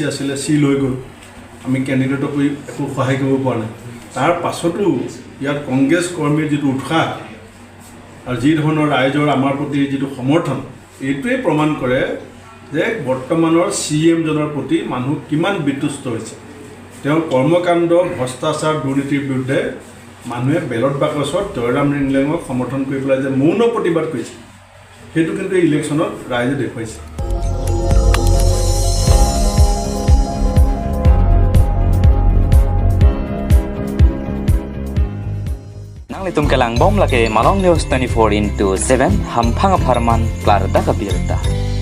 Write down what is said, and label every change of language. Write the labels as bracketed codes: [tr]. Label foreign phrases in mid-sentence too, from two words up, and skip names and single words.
[as] আছিলে চিল হৈ গ'ল আমি কেণ্ডিডেটক একো সহায় কৰিব পৰা নাই তাৰ পাছতো ইয়াত কংগ্ৰেছ কৰ্মীৰ যিটো উৎসাহ আৰু যি ধৰণৰ ৰাইজৰ আমাৰ প্ৰতি যিটো সমৰ্থন এইটোৱে প্ৰমাণ কৰে যে বৰ্তমানৰ CEM জনৰ প্ৰতি মানুহ কিমান বিতুষ্ট হৈছে তেওঁৰ কৰ্মকাণ্ড ভ্ৰষ্টাচাৰ দুৰ্নীতিৰ বিৰুদ্ধে মানুহে [en] ballot box [as] জয়ৰাম ৰিংলেঙক সমৰ্থন কৰি পেলাই যে মৌন প্ৰতিবাদ কৰিছে সেইটো কিন্তু এই ইলেকশ্যনত ৰাইজে দেখুৱাইছে [mjw] Nang litum kelang bom lake malong news 24/7 hampang aparman klar da kabirta.